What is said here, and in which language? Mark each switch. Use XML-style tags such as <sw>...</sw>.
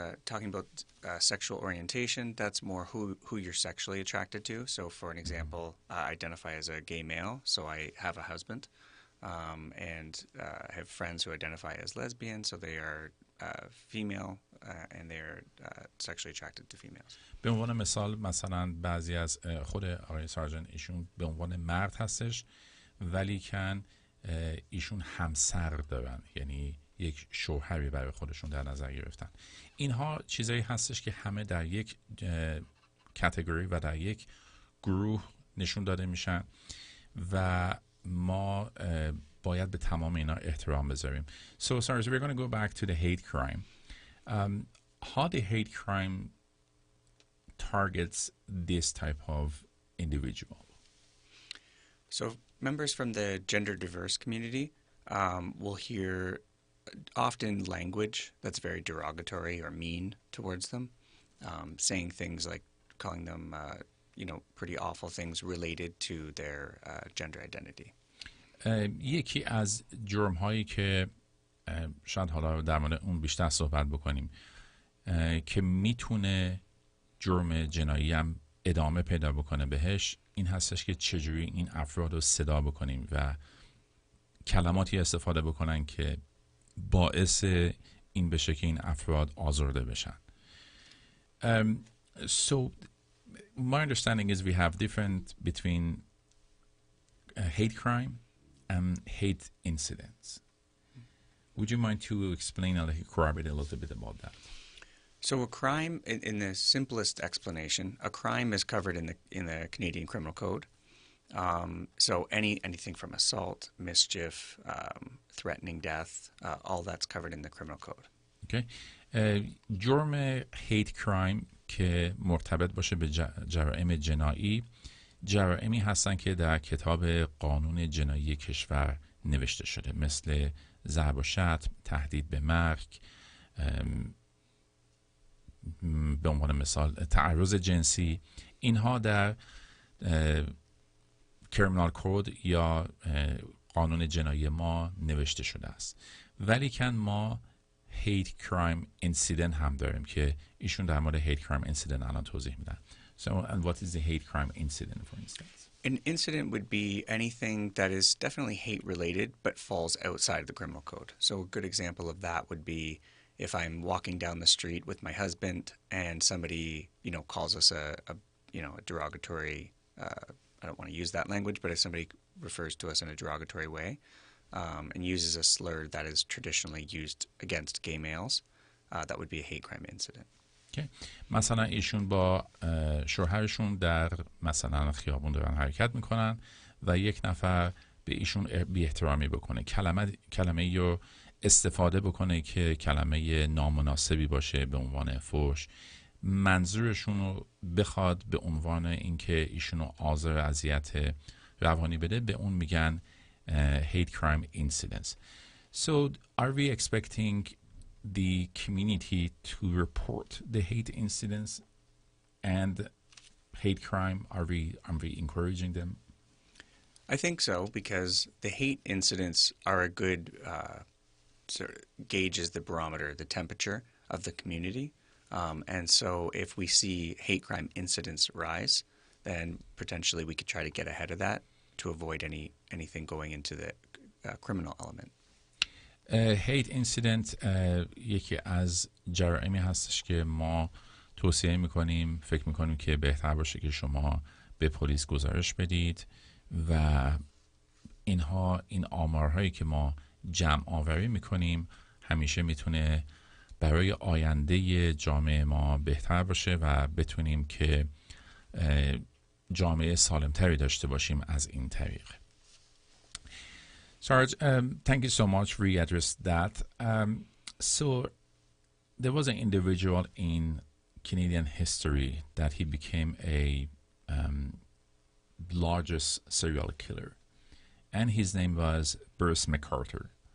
<en>talking about sexual orientation, that's more who you're sexually attracted to. So, for an example, I identify as a gay male, so I have a husband, and I have friends who identify as lesbian, so they are female, and they're sexually attracted to females.</en> <fa>به عنوان مثال مثلا بعضی از خود آقای سارجن ایشون به عنوان مرد هستش ولی کن ایشون همسر دارن، یعنی یک شوهری برای خودشون در نظر گرفتن. اینها چیزایی هستش که همه در یک کاتگوری و در یک گروه نشون داده میشن و ما باید به تمام اینا احترام بذاریم.</fa> <en>So we're going to go back to the hate crime. How the hate crime targets this type of individual? So members from the gender diverse community will hear often language that's very derogatory or mean towards them, saying things like calling them, pretty awful things related to their gender identity.</en> <fa>یکی از جرم هایی که شاید حالا در مورد اون بیشتر صحبت بکنیم که میتونه جرم جنایی هم ادامه پیدا بکنه بهش، این هستش که چجوری این افراد رو صدا بکنیم و کلماتی استفاده بکنن که باعث این بشه که این افراد آزرده بشن.</fa> <en>So my understanding is we have different between hate crime and hate incidents. Would you mind to explain a little bit about that? So a crime, in the simplest explanation, a crime is covered in the Canadian Criminal Code. So anything from assault, mischief, threatening death, all that's covered in the Criminal Code. Okay.</en> <fa>جرم hate crime که مرتبط باشه به جرائم جنایی، جرائمی هستن که در کتاب قانون جنایی کشور نوشته شده، مثل ضرب و شتم، تهدید به مرگ، به عنوان مثال تعرض جنسی. اینها در کریمینال کود یا قانون جنایی ما نوشته شده است. ولی کن ما hate crime incident هم داریم که ایشون در مورد hate crime incident الان توضیح میدن.</fa> <en>So, and what is the hate crime incident, for instance? An incident would be anything that is definitely hate related but falls outside of the criminal code. So a good example of that would be if I'm walking down the street with my husband and somebody, calls us a derogatory, I don't want to use that language, but if somebody refers to us in a derogatory way and uses a slur that is traditionally used against gay males, that would be a hate crime incident. Okay.</en> <fa>مثلا ایشون با شوهرشون در مثلا خیابون دارن حرکت میکنن و یک نفر به ایشون بی احترامی بکنه، کلمه رو استفاده بکنه که کلمه نامناسبی باشه به عنوان فحش، منظورشون رو بخواد به عنوان اینکه ایشون رو آزار اذیت روانی بده، به اون میگن hate crime incidents.</fa> <en>So are we expecting the community to report the hate incidents and hate crime? Are we encouraging them? I think so, because the hate incidents are a good sort of gauges the barometer, the temperature of the community. And so if we see hate crime incidents rise, then potentially we could try to get ahead of that to avoid anything going into the criminal element.</en> <fa>هیت اینسیدنت یکی از جرائمی هستش که ما توصیه میکنیم، فکر میکنیم که بهتر باشه که شما به پلیس گزارش بدید و این آمارهایی که ما جمع آوری میکنیم همیشه میتونه برای آینده جامعه ما بهتر باشه و بتونیم که جامعه سالمتری داشته باشیم از این طریق.</fa> <en>Sarge, thank you so much for addressing that. So there was an individual in Canadian history that he became a largest serial killer, and his name was Bruce McArthur.</en>